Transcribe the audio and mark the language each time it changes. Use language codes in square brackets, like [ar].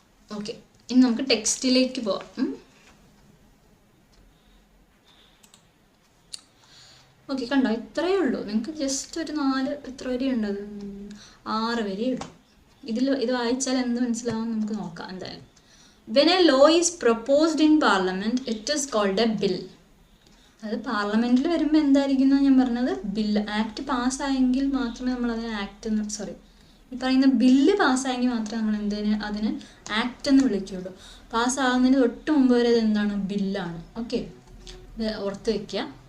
[ml] Okay, ഇനി നമുക്ക് ടെക്സ്റ്റിലേക്ക് പോവാം. ഓക്കെ, കണ്ടോ, ഇത്രയേ ഉള്ളൂ. നിങ്ങൾക്ക് ജസ്റ്റ് ഒരു 4 എത്ര വരെയുണ്ടത്, 6 വരെ ഇടും. ഇത് വായിച്ചാൽ എന്ത് മനസ്സിലാവും നമുക്ക് നോക്കാം എന്തായാലും. [en] When a law is proposed in parliament, it is called a bill. [ml] അത് പാർലമെൻറ്റിൽ വരുമ്പോൾ എന്തായിരിക്കും ഞാൻ പറഞ്ഞത്, ബില്ല്. ആക്ട് പാസ്സായെങ്കിൽ മാത്രമേ നമ്മളതിന് ഈ പറയുന്ന ബില്ല് പാസ്സായെങ്കിൽ മാത്രമേ നമ്മൾ അതിന് ആക്ട് എന്ന് വിളിക്കുകയുള്ളൂ. പാസ്സാകുന്നതിന് തൊട്ട് മുമ്പ് വരെ ഇത് എന്താണ്, ബില്ലാണ്. ഓക്കെ, ഇത് ഓർത്ത് വയ്ക്കുക.